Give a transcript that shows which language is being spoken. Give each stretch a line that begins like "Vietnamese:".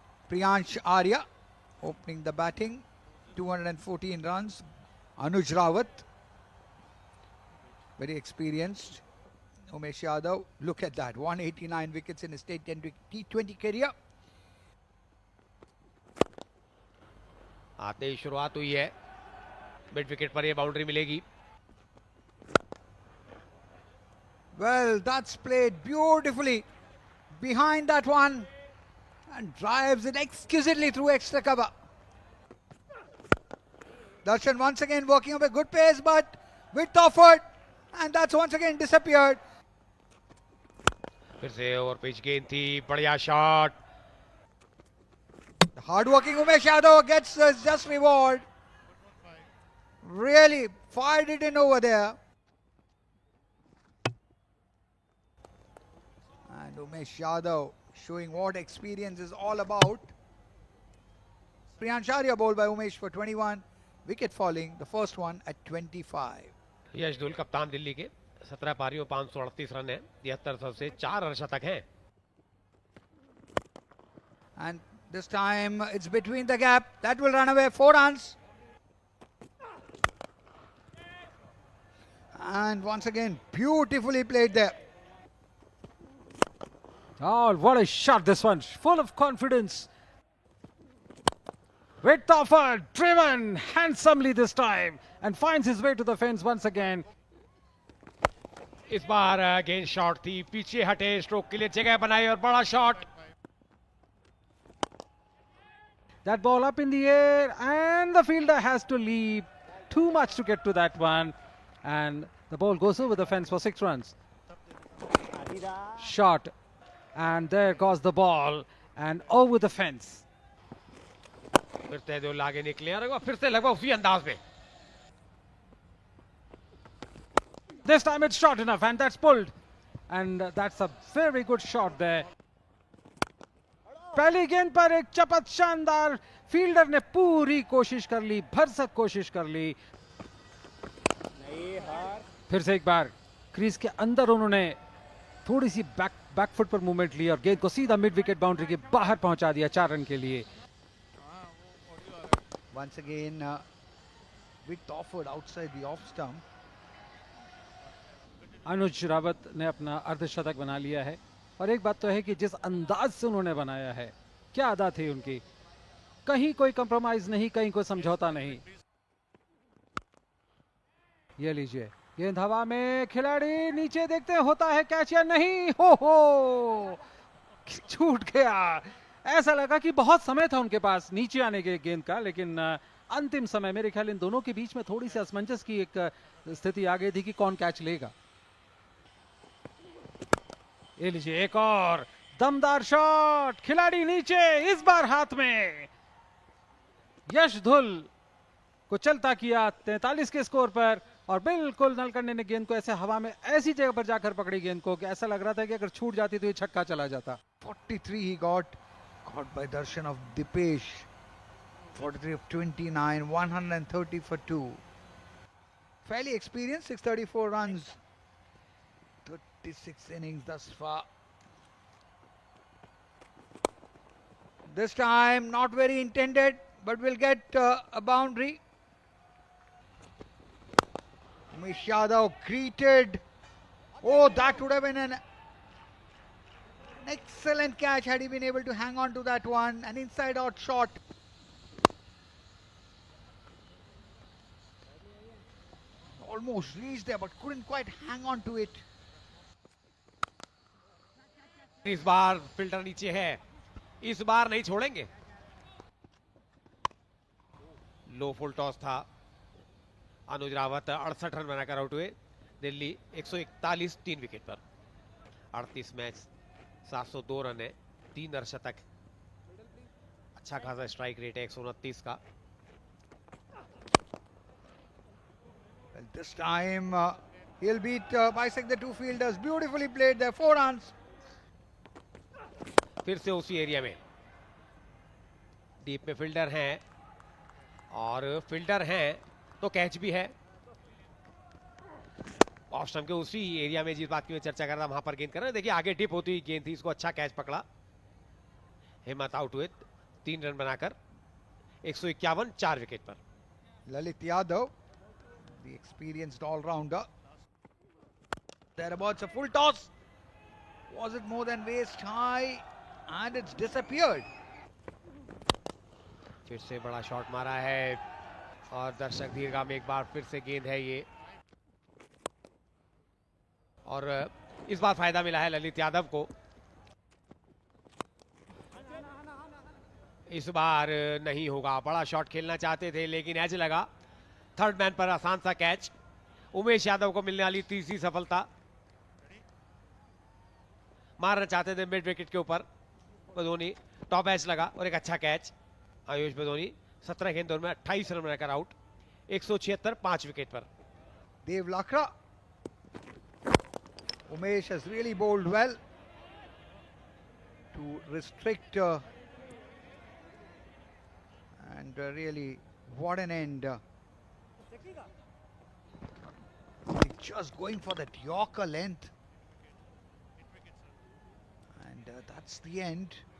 English: Priyansh Arya opening the batting, 214 runs. Anuj Rawat, very experienced. Umesh Yadav, look at that, 189 wickets in his T20 career.
Hindi: आते ही शुरुआत हुई है, mid wicket पर ये boundary मिलेगी.
English: Well, that's played beautifully behind that one and drives it exquisitely through extra cover. Darshan once again working up a good pace, but width offered, and that's once again disappeared.
Hindi: फिर से over pitch गेंद थी, बढ़िया shot.
English: The hard-working Umesh Yadav gets his just reward. Really fired it in over there. And Umesh Yadav showing what experience is all about. Priyansh Arya bowled by Umesh for 21. Wicket falling, the first one at 25.
Hindi: यश धुल कप्तान दिल्ली के, 17 पारियों 538 run है, 73 से 4 अर्धशतक हैं.
English: And this time it's between the gap. That will run away, 4 runs. And once again, beautifully played there. Oh, what a shot this one. Full of confidence. Width offer, driven handsomely this time. And finds his way to the fence once again.
Hindi: इस बार गेंद shot थी, पीछे हटे, stroke के लिए जगह बनाई और बड़ा shot.
English: That ball up in the air and the fielder has to leap. Too much to get to that one. And the ball goes over the fence for 6 runs. Shot. And there goes the ball. And over the fence.
Hindi: फिर तेजुल आगे निकले और फिर से लगभग उसी अंदाज में.
English: This time it's short enough and that's pulled. And that's a very good shot there.
Hindi: पहली गेंद पर एक चपत शानदार, फील्डर ने पूरी कोशिश कर ली, भरसक कोशिश कर ली. फिर से एक बार क्रीज के अंदर उन्होंने थोड़ी सी बैक फुट पर मूवमेंट ली और गेंद को सीधा मिड विकेट बाउंड्री के बाहर पहुंचा दिया 4 रन के लिए.
English: Once again, width offered outside the off stump.
Hindi: अनुज रावत ने अपना अर्धशतक बना लिया है. और एक बात तो है कि जिस अंदाज से उन्होंने बनाया है, क्या अदा थी उनकी. कहीं कोई कंप्रोमाइज नहीं, कहीं कोई समझौता नहीं. ये लीजिए, गेंद हवा में, खिलाड़ी नीचे देखते हैं होता है कैच या नहीं. हो छूट गया. ऐसा लगा कि बहुत समय था उनके पास नीचे आने के गेंद का, लेकिन अंतिम समय मेरे ख्याल इन दोनों के बीच में थोड़ी सी असमंजस की एक स्थिति आ गई थी कि कौन कैच लेगा. ये लीजिए, एक और दमदार शॉट, खिलाड़ी नीचे, इस बार हाथ में. यश धुल को चलता किया 43 के स्कोर पर और बिल्कुल नलकंडे ने गेंद को ऐसे हवा में ऐसी जगह पर जाकर पकड़ी गेंद को कि ऐसा लग रहा था कि अगर छूट जाती तो ये छक्का चला जाता.
English: 43 he got by Darshan of Dipesh. 43 of 29, 130 for 2. Fairly experienced, 634 runs. 36 innings thus far. This time not very intended, but we'll get a boundary. Umesh Yadav greeted. Oh, that would have been an excellent catch had he been able to hang on to that one. An inside out shot. Almost reached there but couldn't quite hang on to it.
Hindi: इस बार filter नीचे है, इस बार नहीं छोड़ेंगे. लो full toss था. अनुज Rawat 68 run बनाकर out हुए. Delhi 141 3 wicket पर। 38 मैच 702 रन है, 3 अर्धशतक, अच्छा खासा स्ट्राइक रेट है 129 का।
English: Well, this time he'll bisect the two fielders. Beautifully played there. 4 runs.
Hindi: फिर से उसी एरिया में डीप में फील्डर हैं, और फील्डर हैं तो कैच भी है। ऑफ स्टंप के उसी एरिया में जिस बात की मैं चर्चा कर रहा था वहां पर गेंद कर रहे हैं। देखिए आगे डिप होती हुई गेंद थी, इसको अच्छा कैच पकड़ा। हिम्मत आउट हुए 3 रन बनाकर 151 4 विकेट पर।
English: Lalit Yadav, the experienced all-rounder. Thereabouts a full toss. Was it more than waist high? And it's disappeared.
Hindi: फिर से बड़ा शॉट मारा है, और दर्शक दीर्घा में एक बार फिर से गेंद है ये, और इस बार फायदा मिला है ललित यादव को। इस बार नहीं होगा, बड़ा शॉट खेलना चाहते थे लेकिन एज लगा। थर्ड मैन पर आसान सा कैच, उमेश यादव को मिलने वाली तीसरी सफलता। मारना चाहते थे मिड विकेट के ऊपर, बदोनी टॉप एज लगा और एक अच्छा कैच। आयुष बदोनी 17 गेंदों में 28 रन बनाकर आउट, 176 5 विकेट पर।
English: Dev Lakra. Umesh has really bowled well to restrict and really what an end. Just going for that Yorker length, and that's the end.